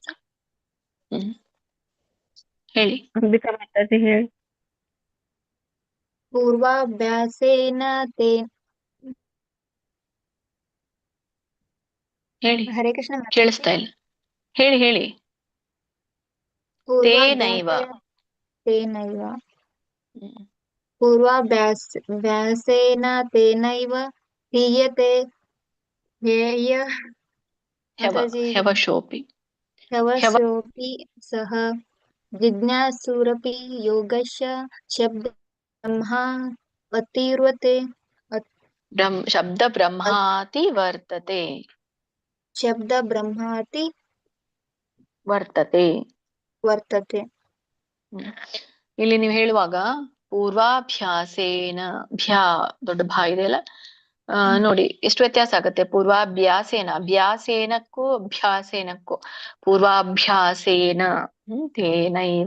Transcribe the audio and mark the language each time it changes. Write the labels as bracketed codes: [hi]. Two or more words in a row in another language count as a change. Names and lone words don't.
[kn] ಮಾತಾಜಿ. ಹೇಳಿ ಅಂಬಿಕಾ ಮಾತಾಜಿ ಹೇಳಿ. [sa] ಪೂರ್ವಾಭ್ಯಾಸೇನ [kn] ಹೇಳಿ. ಹರೇ ಕೃಷ್ಣ ಮಾತಾಜಿ. ಕೇಳಿಸ್ತಾ ಇಲ್ಲ, ಹೇಳಿ ಹೇಳಿ. [sa] ತೇನೈವ. ತೇನೈವ ಪೂರ್ವಾಭ್ಯಾಸೇನ ತೇನೈವ ಹ್ರಿಯತೆ ಮಾತಾಜಿ. ಹ್ಯವಶೋಪಿ ಹ್ಯವಶೋಪಿ ಸಹ ಜಿಜ್ಞಾಸುರಪಿ ಯೋಗಸ್ಯ ಶಬ್ದ ಬ್ರಹ್ಮ ಅತಿರ್ವತೆ. ಶಬ್ದ ಬ್ರಹ್ಮಾತಿ ವರ್ತತೆ. ಶಬ್ದ ಬ್ರಹ್ಮಾತಿ ವರ್ತತೆ. ವರ್ತತೆ. [kn] ಇಲ್ಲಿ ನೀವು ಹೇಳುವಾಗ ಪೂರ್ವಾಭ್ಯಾಸೇನ, ಭ್ಯಾ ದೊಡ್ಡ ಭಾ ಇದೆಯಲ್ಲ, ನೋಡಿ ಎಷ್ಟು ವ್ಯತ್ಯಾಸ ಆಗತ್ತೆ. ಪೂರ್ವಾಭ್ಯಾಸೇನ, ಅಭ್ಯಾಸೇನಕ್ಕೂ ಅಭ್ಯಾಸೇನಕ್ಕೂ. [sa] ಪೂರ್ವಾಭ್ಯಾಸೇನ ತೇನೈವ.